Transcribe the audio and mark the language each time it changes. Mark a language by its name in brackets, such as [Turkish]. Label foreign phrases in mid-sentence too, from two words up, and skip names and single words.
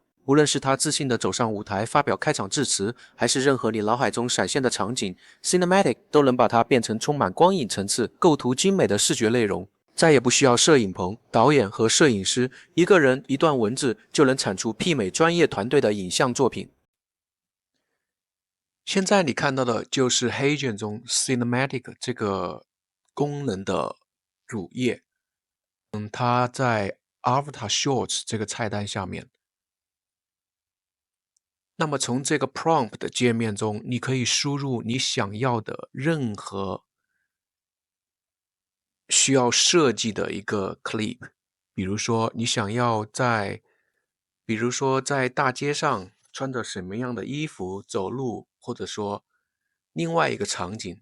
[Chinese] 無論是他自信地走上舞台發表開場致辭，還是任何你腦海中閃現的場景， Cinematic 都能把它變成充滿光影層次、構圖精美的視覺內容。再也不需要攝影棚、導演和攝影師，一個人一段文字就能產出媲美專業團隊的影像作品。現在你看到的就是 HeyGen 中 Cinematic 這個功能的主頁。它在 [English] Avatar Shorts [Chinese] 這個菜單下面。那麼從這個 prompt 的界面中，你可以輸入你想要的任何需要設計的一個 clip， 比如說你想要在大街上穿着什麼樣的衣服走路，或者說另外一個場景。